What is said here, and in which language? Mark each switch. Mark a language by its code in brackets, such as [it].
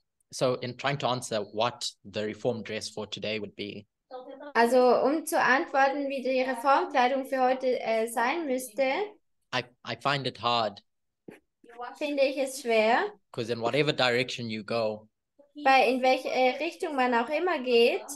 [en] So in trying to answer what the reform dress for today would be, [de] Also um zu antworten, wie die Reformkleidung für heute sein müsste, [en] I find it hard [de] finde ich es schwer, [en] because in whatever direction you go, [de] weil in welche Richtung man auch immer geht,